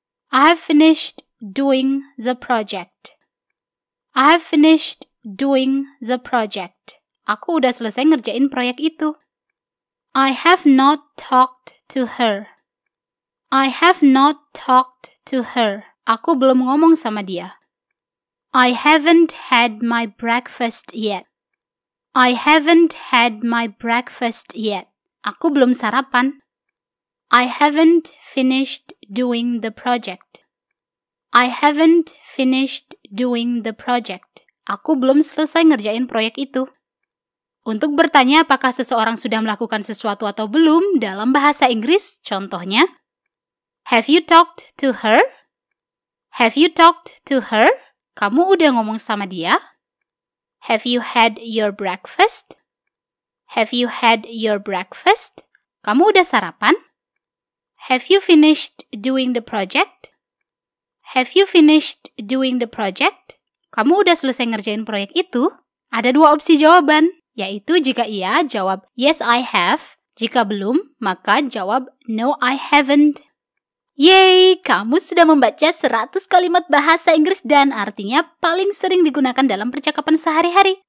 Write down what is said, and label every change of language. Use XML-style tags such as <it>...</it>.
<en>I've finished doing the project. I've finished doing the project.</en> <id>Aku udah selesai ngerjain proyek itu.</id> <en>I have not talked to her. I have not talked to her.</en> <id>Aku belum ngomong sama dia.</id> <en>I haven't had my breakfast yet. I haven't had my breakfast yet.</en> <id>Aku belum sarapan.</id> <en>I haven't finished doing the project. I haven't finished doing the project.</en> <id>Aku belum selesai ngerjain proyek itu. Untuk bertanya apakah seseorang sudah melakukan sesuatu atau belum dalam bahasa Inggris, contohnya,</id> <en>have you talked to her? Have you talked to her?</en> <id>Kamu udah ngomong sama dia?</id> <en>Have you had your breakfast? Have you had your breakfast?</en> <id>Kamu udah sarapan?</id> <en>Have you finished doing the project? Have you finished doing the project?</en> <id>Kamu udah selesai ngerjain proyek itu? Ada dua opsi jawaban, yaitu jika iya, jawab</id> <en>yes I have.</en> <id>Jika belum, maka jawab</id> <en>no I haven't.</en> <id>Yeay, kamu sudah membaca 100 kalimat bahasa Inggris dan artinya paling sering digunakan dalam percakapan sehari-hari.</id>